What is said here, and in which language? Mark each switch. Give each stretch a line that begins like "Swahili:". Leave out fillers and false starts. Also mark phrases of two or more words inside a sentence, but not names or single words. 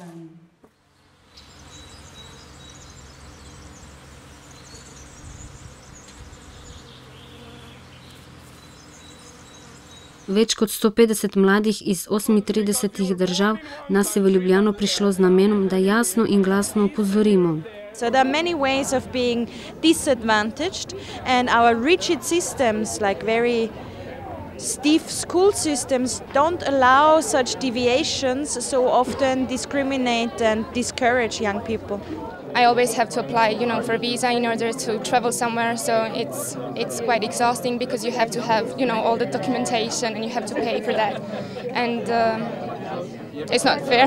Slovenian: Več kot 150 mladih iz 38 držav nas je v Ljubljano prišlo z namenom, da jasno in glasno opozorimo.
English: So there are many ways of being disadvantaged, and our rigid systems, like very stiff school systems, don't allow such deviations, so often discriminate and discourage young people. I always have to apply, for a visa in order to travel somewhere, so it's quite exhausting because you have to have, all the documentation and you have to pay for that, and it's not fair.